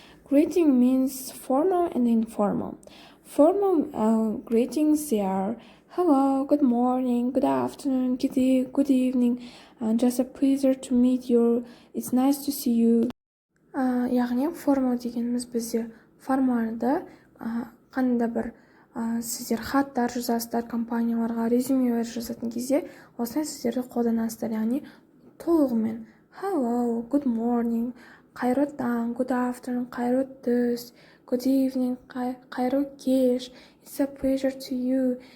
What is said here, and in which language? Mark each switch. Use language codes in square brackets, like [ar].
[en] Greeting means formal and informal. Formal greetings they are hello, good morning, good afternoon, good evening, just a pleasure to meet you, it's nice to see you. [kk] Яғни формал дегеніміз бізде формалды, қандай бір сіздер хаттар жазасыздар, компанияларға резюмелер жазатын кезде осылай сөздерді қолданасыздар. Яғни толығымен [en] hello, good morning, [kk] қайырлы таң, [en] good afternoon, [kk] қайырлы түс, [en] good evening, [kk] қайырлы кеш, [en] it's a pleasure to you.